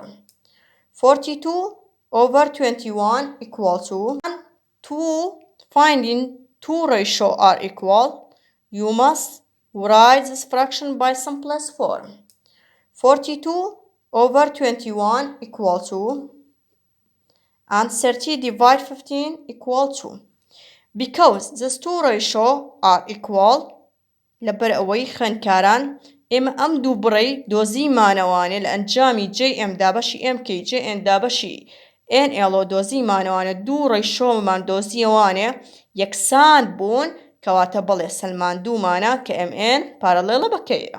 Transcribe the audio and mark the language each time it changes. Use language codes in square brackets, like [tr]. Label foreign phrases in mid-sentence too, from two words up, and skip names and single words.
[en] 42 over 21 equal to, and to finding two ratio are equal, you must write this fraction by simplest form. 42 over 21 equal to, and 30 divide 15 equal to. Because these two ratio are equal, [ckb] لەبەر ئەوەی خوێندکاران ئێمە ئەم دوو بڕی دۆزیمانەوانێ لە ئەنجامی JM دابەشی MK JN دابەشی NL دۆزیمانەوانە دوو ڕێشۆمان دۆزیەوانێ یەکسان بوون کەواتە بەڵێ سەلماندوومانە کە MN پارەلێڵە بە KL.